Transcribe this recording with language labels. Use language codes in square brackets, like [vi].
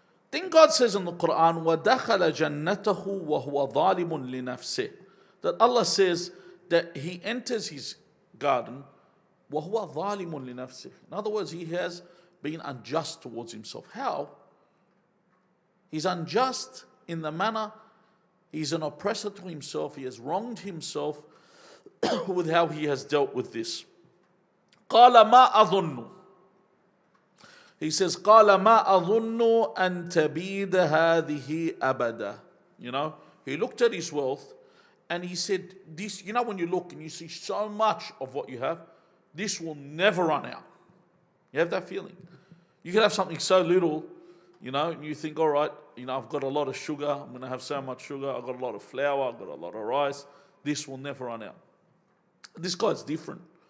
[en] Then God says in the Quran, [ar] وَدَخَلَ جَنَّتَهُ وَهُوَ ظَالِمٌ لِنَفْسِهِ, [en] that Allah says that he enters his garden [ar] وَهُوَ ظَالِمٌ لِنَفْسِهِ. [en] In other words, he has been unjust towards himself. How? He's unjust in the manner, he's an oppressor to himself, he has wronged himself with how he has dealt with this. [ar] قَالَ مَا أَظُنُّ, [en] he says, [ar] قَالَ مَا أَظُنُّ أَن تَبِيدَ هَذِهِ أَبَدًا. [en] You know, he looked at his wealth and he said, this, you know, when you look and you see so much of what you have, this will never run out. You have that feeling. You can have something so little, you know, and you think, all right, you know, I've got a lot of sugar, I'm going to have so much sugar, I've got a lot of flour, I've got a lot of rice, this will never run out. This guy's different.